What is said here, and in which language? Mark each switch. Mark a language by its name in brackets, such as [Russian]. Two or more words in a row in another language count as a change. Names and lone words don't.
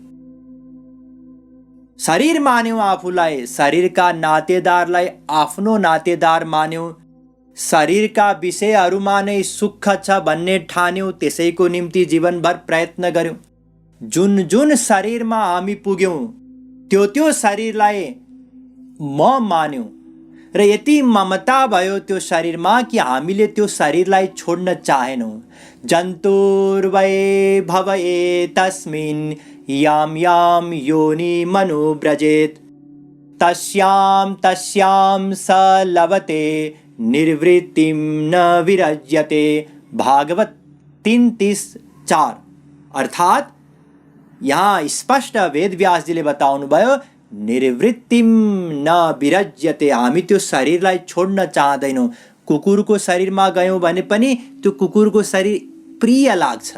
[Nepali] शरीर मान्यौँ आफूलाई, शरीरका नातेदारलाई आफ्नो नातेदार मान्यौँ, शरीरका विषयहरूमा नै सुख छ भन्ने ठान्यौँ। त्यसैको निम्ति जीवनभर प्रयत्न गर्यौँ। जुन जुन शरीरमा हामी पुग्यौँ त्यो शरीरलाई म मान्यौँ र यति ममता भयो त्यो शरीरमा कि हामीले त्यो शरीरलाई छोड्न चाहेनौँ। [Sanskrit] जन्तुर्वै भवए तस्मिन् याम याम योनि मनुव्रजेत तस्यां स लभते निर्वृत्तिं न विरज्यते। [Nepali] भागवत 3:34। अर्थात् यहाँ स्पष्ट वेद व्यासजीले बताउनु भयो, [Sanskrit] निर्वृत्तिम न विरज्यते। [Nepali] हामी त्यो शरीरलाई छोड्न चाहदैनौँ। कुकुरको शरीरमा गयौँ भने पनि त्यो कुकुरको शरीर प्रिय लाग्छ।